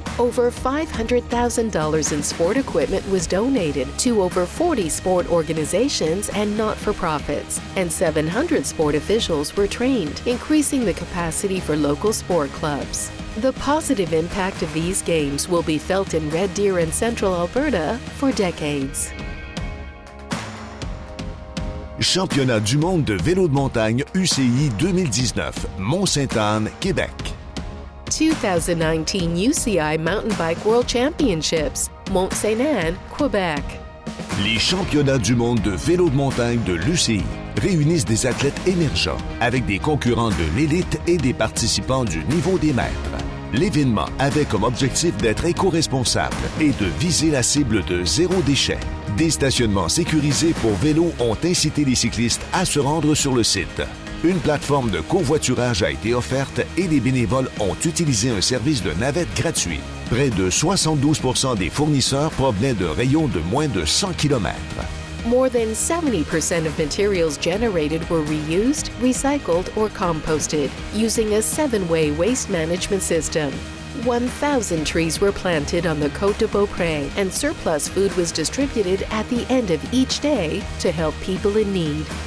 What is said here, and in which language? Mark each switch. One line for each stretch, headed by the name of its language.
English: Over $500,000 in sport equipment was donated to over 40 sport organizations and not-for-profits, and 700 sport officials were trained, increasing the capacity for local sport clubs. The positive impact of these games will be felt in Red Deer and Central Alberta for decades.
French: Championnat du monde de vélo de montagne UCI 2019, Mont-Sainte-Anne, Québec.
English: 2019 UCI Mountain Bike World Championships, Mont-Sainte-Anne, Québec.
French: Les championnats du monde de vélo de montagne de l'UCI réunissent des athlètes émergents avec des concurrents de l'élite et des participants du niveau des maîtres. L'événement avait comme objectif d'être éco-responsable et de viser la cible de zéro déchet. Des stationnements sécurisés pour vélos ont incité les cyclistes à se rendre sur le site. Une plateforme de covoiturage a été offerte et les bénévoles ont utilisé un service de navette gratuit. Près de 72% des fournisseurs provenaient de rayons de moins de 100 km.
English: More than 70% of materials generated were reused, recycled, or composted using a 7-way waste management system. 1,000 trees were planted on the Côte de Beaupré, and surplus food was distributed at the end of each day to help people in need.